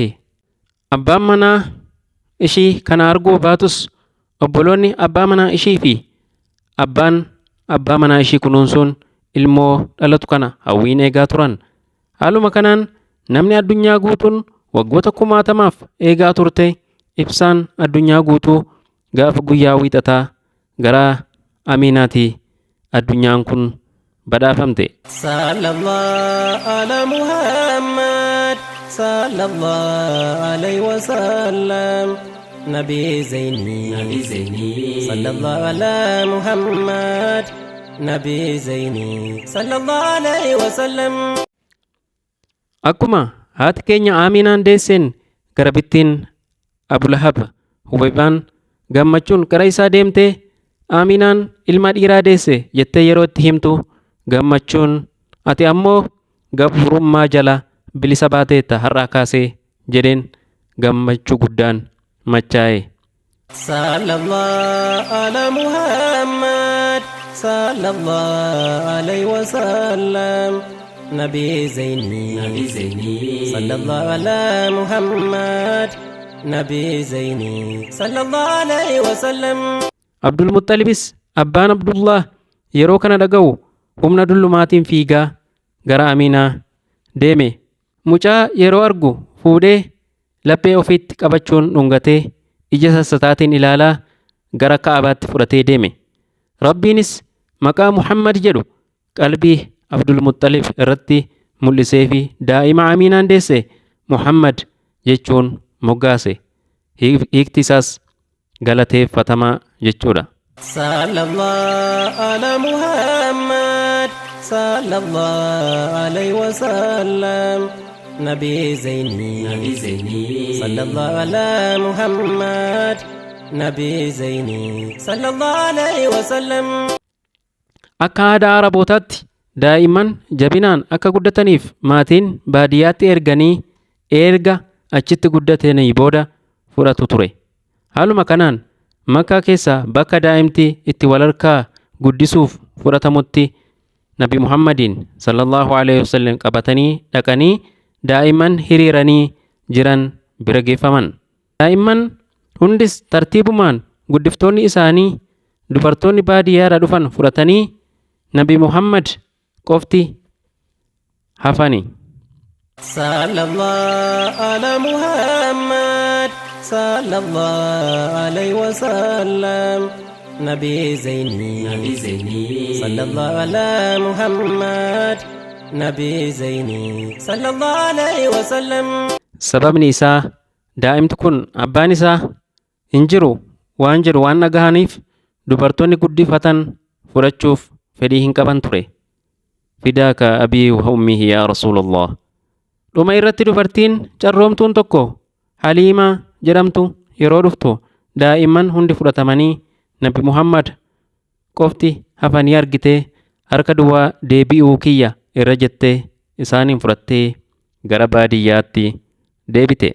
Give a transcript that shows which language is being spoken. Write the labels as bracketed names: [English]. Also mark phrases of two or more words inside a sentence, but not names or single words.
[Oromo] Abbaan manaa ishii kana arguu baatus obboloonni abbaa manaa ishii fi abbaan abbaa manaa ishii kunuunsuun ilmoo dhalatu kana hawwiin eegaa turan. Haaluma kanaan namni addunyaa guutuun waggoota 1000 eegaa turte ibsaan addunyaa guutuu gaafa guyyaa wiixataa gara Aminaati addunyaan kun badhaafamte. [Arabic] صلى الله على محمد صلى الله عليه وسلم نبي زيني صلى الله على محمد نبي زيني صلى الله عليه وسلم. [Oromo] Akkuma haati keenya Aminaan deesseen gara bittiin Abu Lahab Hubaybaan gammachuun gara isaa deemtee Aminaan ilma dhiiraa deesse jettee yeroo itti himtu gammachuun ati ammoo gabrummaa jala bilisa baateetta har'aa kaasee jedheen gammachuu guddaan machaa'e. [Arabic] صلى الله على محمد صلى الله عليه وسلم نبي زيني صلى الله على محمد نبي زيني صلى الله عليه وسلم. [Oromo] Abdul Muttalibis abbaan Abdullah yeroo kana dhaga'u humna dullumaatiin fiigaa gara Aminaa deeme. Mucaa yeroo argu fuudhee laphee ofiitti qabachuun dhungatee ija sassataatiin ilaalaa gara Ka'abaatti fudhatee deeme. Rabbiinis maqaa Muhammad jedhu qalbii Abdul Muttalib irratti mul'isee fi daa'ima Aminaan deesse Muhammad jechuun moggaase. Hiikti isaas galateeffatamaa jechuudha. [Arabic] صلى الله على محمد صلى الله عليه وسلم نبي زيني صلى الله على محمد نبي زيني صلى الله عليه وسلم. [Oromo] Akka aadaa Arabootaatti daa'imman jabinaan akka guddataniif maatiin baadiyyaatti erganii erga achitti guddatanii booda fudhatu ture. Haaluma kanaan Makkaa keessa bakka daa'imti itti wal harkaa guddisuuf fudhatamutti Nabi Muhammadiin [Arabic] صلى الله عليه وسلم [Oromo] qabatanii dhaqanii daa'imman hiriiranii jiran bira geeffaman. Daa'imman hundis tartiibumaan guddiftoonni isaanii dubartoonni baadiyyaadhaa dhufan fudhatanii Nabi Muhammad qofti hafani. [Arabic] صلى الله على محمد صلى الله عليه وسلم نبي زيني صلى الله على محمد نبي زيني صلى الله عليه وسلم. [Oromo] Sababni isaa daa'imti kun abbaan isaa hin jiru waan jedhu waan dhagahaniif dubartoonni guddifatan fudhachuuf fedhii hin qaban ture. [Arabic] فداك أبي وأمي يا رسول الله. [Oromo] Dhuma irratti dubartiin carroomtuun tokko Haliimaa jedhamtu yeroo dhuftu daa'imman hundi fudhatamanii Nabi Muhammad qofti hafanii argitee harka duwwaa deebi'uu kiyya irra jettee isaaniin fudhattee gara baadiyyaatti deebite.